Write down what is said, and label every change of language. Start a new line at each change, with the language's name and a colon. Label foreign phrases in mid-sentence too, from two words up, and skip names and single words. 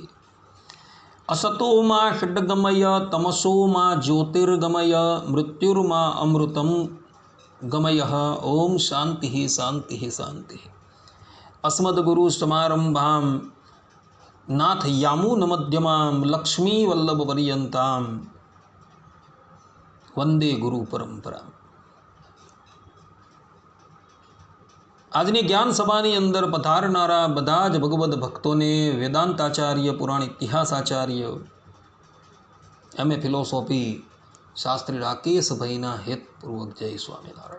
Sanskrit: असतो मा षड्गमय तमसो मा ज्योतिर्गमय मृत्युर्मा अमृतं गमयः। ओम शांति शांति शांति। अस्मद्गुरुसमारम्भां नाथ यामुनमध्यमां लक्ष्मीवल्लभपर्यन्तां वंदे गुरु परंपरा।
Gujarati: આજની જ્ઞાન સભાની અંદર પધારનારા બધા જ ભગવદ્ ભક્તોને વેદાંતાચાર્ય, પુરાણ ઇતિહાસાચાર્ય, એમએ ફિલોસોફી શાસ્ત્રી રાકેશભાઈના હેતપૂર્વક જય સ્વામિનારાયણ।